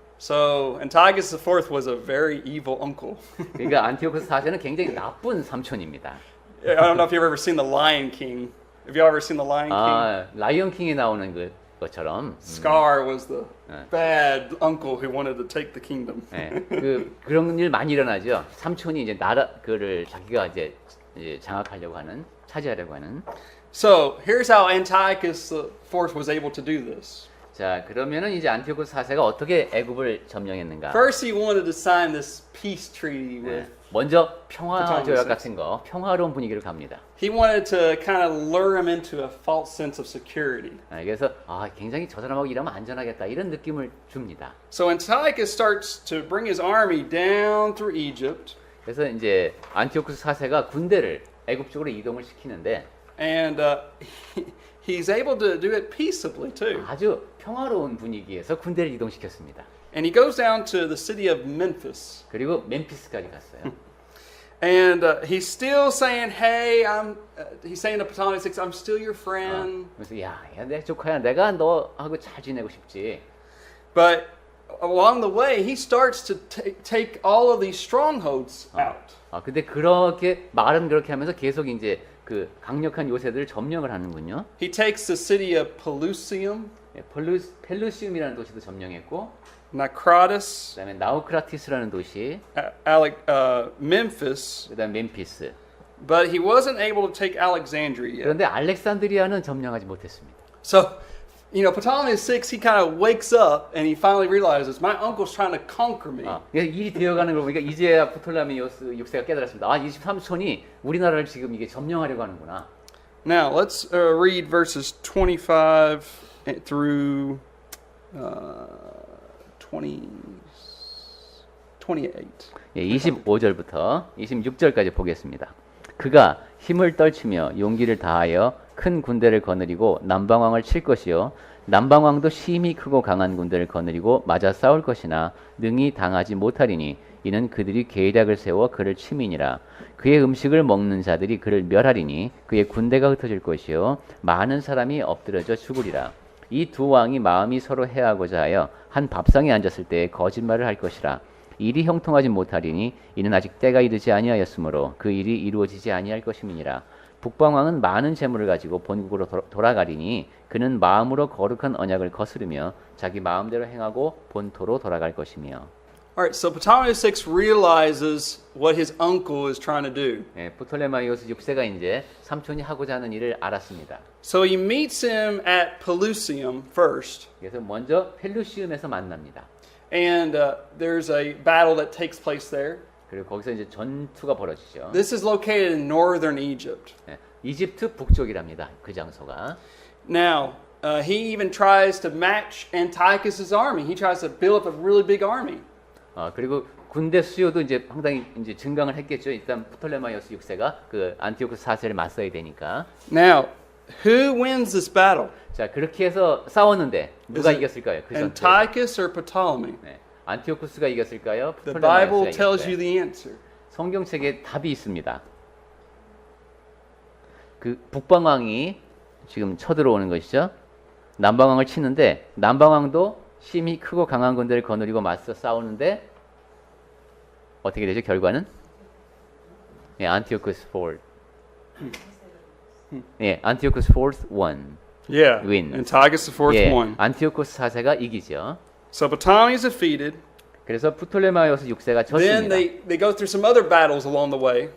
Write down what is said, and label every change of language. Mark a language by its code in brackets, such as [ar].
[en] So Antiochus IV was a very evil uncle. [ko] 그러니까 안티오코스 4세는 굉장히 나쁜 삼촌입니다. [en] I don't know if you've ever seen The Lion King. Have you ever seen The Lion King? [ko] 아, 라이언 킹에 나오는 그 것처럼 [en] Scar was the bad uncle who wanted to take the kingdom. [ko] 예, 그런 일 많이 일어나죠. 삼촌이 이제 나라 그를 자기가 이제 장악하려고 하는 차지하려고 하는. [en] So here's how Antiochus IV was able to do this. [ko] 자, 그러면은 이제 안티오코스 4세가 어떻게 애굽을 점령했는가? [en] First, he wanted to sign this peace treaty [ko] 네. [en] with. [ko] 먼저 평화 조약 같은 거, 평화로운 분위기를 갑니다. [en] He wanted to kind of lure him into a false sense of security. [ko] 그래서 굉장히 저 사람하고 일하면 안전하겠다 이런 느낌을 줍니다. [en] So Antiochus starts to bring his army down through Egypt, [ko] 그래서 이제 안티오코스 4세가 군대를 애굽 쪽으로 이동을 시키는데 [en] and he's able to do it peaceably too. [ko] 아주 평화로운 분위기에서 군대를 이동시켰습니다. [en] And he goes down to the city of Memphis. [ko] 그리고 멤피스까지 갔어요. [en] And he's still saying, "Hey, he's saying to Ptolemy VI, I'm still your friend." [ko] 그래서 내 조카야, 내가 너하고 잘 지내고 싶지. [en] But along the way, he starts to take all of these strongholds out. [ko] 근데 그렇게 말은 그렇게 하면서 계속 이제 그 강력한 요새들을 점령을 하는군요. [en] He takes the city of Pelusium, [ko] 펠루시움이라는 도시도 점령했고, [en] Naucratis, [ko] 그다음에 나우크라티스라는 도시, [en] Memphis, [ko] 그다음 멤피스. [en] but he wasn't able to take Alexandria yet. [ko] 그런데 알렉산드리아는 점령하지 못했습니다. [en] So, Ptolemy VI, he kind of wakes up and he finally realizes my uncle's trying to conquer me. [ko] 일이 되어가는 걸 보니까 이제야 프톨레미오스 6세가 깨달았습니다. 23손이 우리나라를 지금 이게 점령하려고 하는구나. [en] Now, let's read verses 25 through 28. [ko] 25절부터 26절까지 보겠습니다. 그가 힘을 떨치며 용기를 다하여 큰 군대를 거느리고 남방왕을 칠 것이요 남방왕도 심히 크고 강한 군대를 거느리고 맞아 싸울 것이나 능히 당하지 못하리니 이는 그들이 계략을 세워 그를 침이니라. 그의 음식을 먹는 자들이 그를 멸하리니 그의 군대가 흩어질 것이요 많은 사람이 엎드려져 죽으리라. 이 두 왕이 마음이 서로 해하고자 하여 한 밥상에 앉았을 때에 거짓말을 할 것이라. 일이 형통하지 못하리니 이는 아직 때가 이르지 아니하였으므로 그 일이 이루어지지 아니할 것임이니라. 북방왕은 많은 재물을 가지고 본국으로 돌아가리니 그는 마음으로 거룩한 언약을 거스르며 자기 마음대로 행하고 본토로 돌아갈 것이며. [en] All right, so Ptolemy VI realizes what his uncle is trying to do. [ko] 프톨레마이오스 6세가 이제 삼촌이 하고자 하는 일을 알았습니다. [en] So he meets him at Pelusium first. [ko] 그래서 먼저 펠루시움에서 만납니다. [en] And there's a battle that takes place there. [ko] 그리고 거기서 이제 전투가 벌어지죠. [en] This is located in northern Egypt. [ko] 이집트 북쪽이랍니다. 그 장소가. [en] Now, he even tries to match Antiochus's army. He tries to build up a really big army. [ko] 그리고 군대 수요도 이제 상당히 이제 증강을 했겠죠. 일단 프톨레마이오스 6세가 그 안티오코스 4세를 맞서야 되니까. [en] Now, who wins this battle? [ko] 자, 그렇게 해서 싸웠는데 누가 이겼을까요? 그 전투에서. [en] Antiochus or Ptolemy? [ko] 안티오코스가 이겼을까요? [en] The Bible tells you [ko] 이겼을까요? [en] the answer. [ko] 성경책에 답이 있습니다. 그 북방왕이 지금 쳐들어오는 것이죠. 남방왕을 치는데 남방왕도 심히 크고 강한 군대를 거느리고 맞서 싸우는데 어떻게 되죠? 결과는? 안티오코스 4. [en] 안티오코스 4th won. Yeah. Win. Antiochus IV won. [ko] 안티오코스 4세가 이기죠. [en] So Ptolemy is defeated. [ko] 그래서 프톨레마이오스 6세가 [en] Then [ko] 졌습니다. [en] they go through some other battles along the way.